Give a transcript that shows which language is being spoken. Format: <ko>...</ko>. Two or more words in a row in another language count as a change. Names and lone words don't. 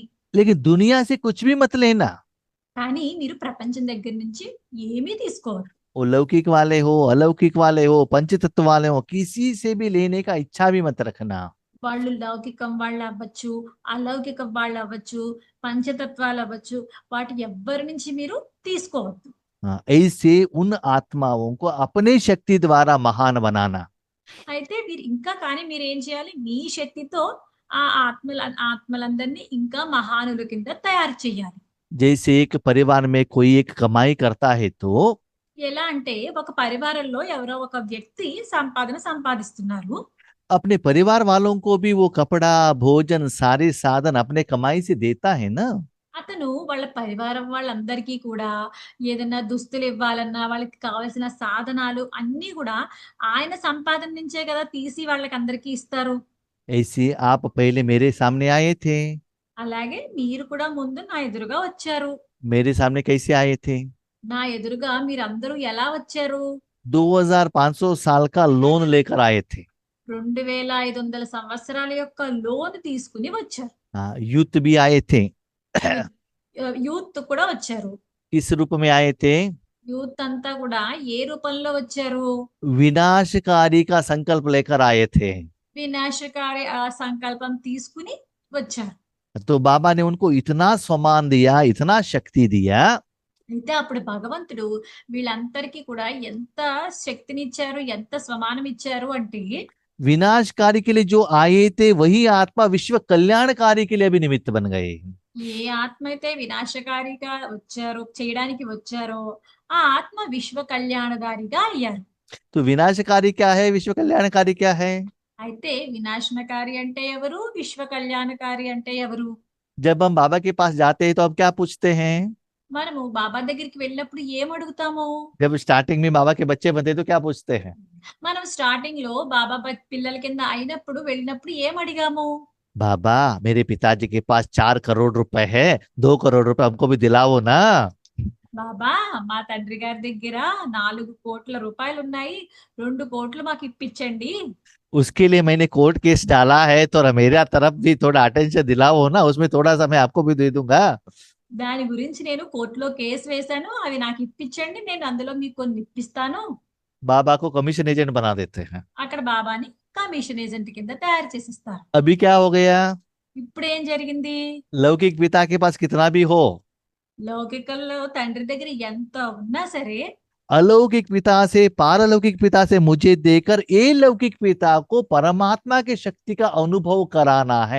<hi>लेकिन दुनिया से कुछ भी मत लेना।</hi> <te>కానీ మీరు ప్రపంచం దగ్గర నుంచి ఏమీ తీసుకోవద్దు.</te> <hi>वो लौकिक वाले हो, अलौकिक वाले हो, पंचतत्व वाले हो, किसी से भी लेने का इच्छा भी मत रखना।</hi> <te>వాళ్ళు లౌకికం వాళ్ళు అవ్వచ్చు, అలౌకికం వాళ్ళు అవ్వచ్చు, పంచతత్వాలు అవ్వచ్చు, వాటి ఎవ్వరి నుంచి మీరు తీసుకోవద్దు.</te> <hi>ऐसे उन आत्माओं को अपने शक्ति द्वारा महान बनाना।</hi> <te>అయితే మీరు ఇంకా కానీ మీరు ఏం చేయాలి? మీ శక్తితో ఆ ఆత్మలందరినీ ఇంకా మహానుల కింద తయారు చేయాలి.</te> <hi>जैसे एक परिवार में कोई एक कमाई करता है तो</hi> <te>ఎలా అంటే ఒక పరివారంలో ఎవరో ఒక వ్యక్తి సంపాదిస్తున్నారు.</te> <hi>अपने परिवार वालों को भी वो कपड़ा भोजन सारे साधन अपने कमाई से देता है ना।</hi> <te>అతను వాళ్ళ పరివారం వాళ్ళందరికీ కూడా ఏదైనా దుస్తులు ఇవ్వాలన్నా వాళ్ళకి కావాల్సిన సాధనాలు అన్ని కూడా ఆయన సంపాదన నుంచే కదా తీసి వాళ్ళకి అందరికీ ఇస్తారు.</te> <hi>ऐसे आप पहले मेरे सामने आए थे।</hi> <te>అలాగే మీరు కూడా ముందు నా ఎదురుగా వచ్చారు.</te> <hi>मेरे सामने कैसे आए थे?</hi> <te>నా ఎదురుగా మీరందరూ ఎలా వచ్చారు?</te> <hi>2500 साल का लोन लेकर आए थे।</hi> <te>2500 సంవత్సరాల యొక్క లోన్ తీసుకుని వచ్చారు.</te> <hi>यूथ भी आए थे।</hi> <te>యూత్ కూడా వచ్చారు.</te> <hi>किस रूप में आए थे?</hi> <te>యూత్ అంతా కూడా ఏ రూపంలో వచ్చారు?</te> <hi>विनाशकारी का संकल्प लेकर आए थे।</hi> <te>వినాశకారి సంకల్పం తీసుకుని వచ్చారు.</te> <hi>तो बाबा ने उनको इतना सम्मान दिया, इतना शक्ति दिया।</hi> <te>అయితే అప్పుడు భగవంతుడు వీళ్ళందరికీ కూడా ఎంత శక్తినిచ్చారు, ఎంత స్వమానం ఇచ్చారు అంటే</te> <hi>विनाशकारी के लिए जो आए थे वही आत्मा विश्व कल्याणकारी के लिए भी निमित्त बन गए।</hi> <te>ఏ ఆత్మ అయితే వినాశకారిగా చేయడానికి వచ్చారో ఆ ఆత్మ విశ్వ కళ్యాణకారిగా అయ్యారు.</te> <hi>तो विनाशकारी क्या है, विश्व कल्याणकारी क्या है?</hi> <te>అయితే వినాశనకారి అంటే ఎవరు, విశ్వ కళ్యాణకారి అంటే ఎవరు?</te> <hi>जब हम बाबा के पास जाते हैं तो हम क्या पूछते हैं?</hi> <te>మనము బాబా దగ్గరికి వెళ్ళినప్పుడు ఏం అడుగుతాము?</te> <hi>जब स्टार्टिंग में बाबा के बच्चे बनते तो क्या पूछते हैं?</hi> <te>మనం స్టార్టింగ్ లో బాబా పిల్లల కింద అయినప్పుడు వెళ్ళినప్పుడు ఏం అడిగాము?</te> <hi>बाबा मेरे पिताजी के पास 4 करोड़ रुपए है, 2 करोड़ रुपए हमको भी दिलाओ ना।</hi> <te>బాబా మా తండ్రి గారి దగ్గర 4 కోట్ల రూపాయలు ఉన్నాయి, 2 కోట్లు మాకు ఇప్పించండి.</te> <hi>उसके लिए मैंने</hi> <en>court case</en> <hi>डाला है तो मेरा तरफ भी थोड़ा अटेंशन दिलाओ ना, उसमें थोड़ा सा मैं आपको भी दे दूंगा।</hi> <te>దాని గురించి నేను కోర్టులో కేసు వేశాను. అవి నాకు ఇప్పించండి. నేను అందులో మీకు కొన్ని ఇప్పిస్తాను.</te> <hi>बाबा को</hi> <en>commission agent</en> <hi>बना देते हैं।</hi> <te>అక్కడ బాబాని</te> <en>commission agent</en> <te>కింద తయారు చేసిస్తారు.</te> <hi>अभी क्या हो गया,</hi> <te>ఇప్పుడు ఏం జరిగింది?</te> <hi>लौकिक पिता के पास कितना भी हो,</hi> <te>లౌకికంలో తండ్రి దగ్గర ఎంత ఉన్నా సరే</te> <hi>अलौकिक पिता से पारलौकिक पिता से मुझे देकर ये लौकिक पिता को परमात्मा की शक्ति का अनुभव कराना है।</hi>